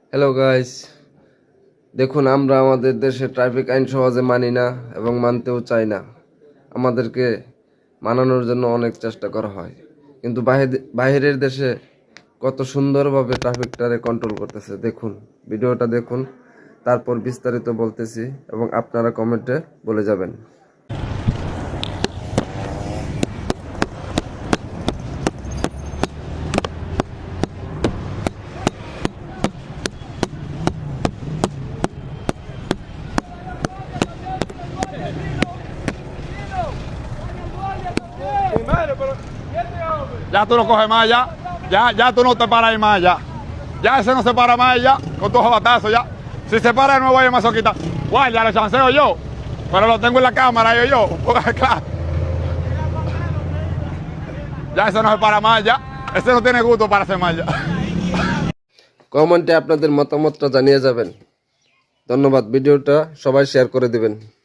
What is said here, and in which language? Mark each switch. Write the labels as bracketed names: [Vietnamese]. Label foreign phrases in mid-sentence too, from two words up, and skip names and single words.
[Bangla] হ্যালো গাইস, দেখুন আমরা আমাদের দেশে ট্রাফিক আইন সহজে মানি না এবং মানতেও চাই না। আমাদেরকে মানানোর জন্য অনেক চেষ্টা করা হয়, কিন্তু বাইরের দেশে কত সুন্দরভাবে ট্রাফিকটারে কন্ট্রোল করতেছে। দেখুন, ভিডিওটা দেখুন, তারপর বিস্তারিত বলতেছি এবং আপনারা কমেন্টে বলে যাবেন। [Spanish] Ya tú no coges más ya. Ya tú no te paras ahí más ya. Ya ese no se para más ya. Con tus batazos ya. Si se para de nuevo ahí masoquita. Guardia, lo chanceo yo. Pero lo tengo en la cámara yo. Claro. Ya ese no se para más ya. Ese no tiene gusto para hacer más ya. [Bangla] কমেন্টে আপনাদের মতামতটা জানিয়ে যাবেন। ধন্যবাদ। ভিডিওটা সবাই শেয়ার করে দিবেন।